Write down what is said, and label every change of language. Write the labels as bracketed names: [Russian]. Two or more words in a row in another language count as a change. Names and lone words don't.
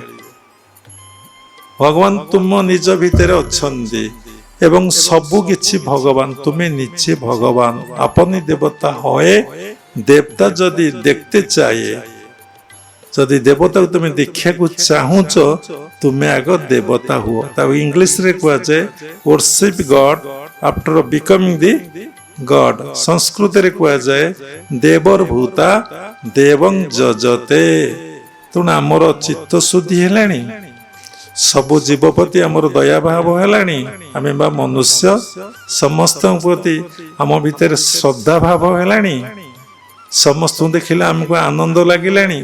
[Odia] ଭଗବାନ ତୁମ ନିଜ ଭିତରେ ଅଛନ୍ତି ଏବଂ ସବୁ କିଛି ଭଗବାନ, ତୁମେ ନିଜେ ଭଗବାନ। [Bangla] আপনি দেবতা হয়, দেবতা যদি দেখতে চাহে, [Odia] ଯଦି ଦେବତାକୁ ତୁମେ ଦେଖିବାକୁ ଚାହୁଁଛ, ତୁମେ ଆଗ ଦେବତା ହୁଅ। ତାକୁ ଇଂଲିଶରେ କୁହାଯାଏ [English] worship God after becoming the God। [Odia] ସଂସ୍କୃତରେ କୁହାଯାଏ [Sanskrit] ଦେବର ଭୂତା ଦେବଂ ଯଜତେ। [Odia] ତେଣୁ ଆମର ଚିତ୍ତ ଶୁଦ୍ଧି ହେଲାଣି, ସବୁ ଜୀବ ପ୍ରତି ଆମର ଦୟାଭାବ ହେଲାଣି, ଆମେ ବା ମନୁଷ୍ୟ ସମସ୍ତଙ୍କ ପ୍ରତି ଆମ ଭିତରେ ଶ୍ରଦ୍ଧା ଭାବ ହେଲାଣି, ସମସ୍ତଙ୍କୁ ଦେଖିଲେ ଆମକୁ ଆନନ୍ଦ ଲାଗିଲାଣି।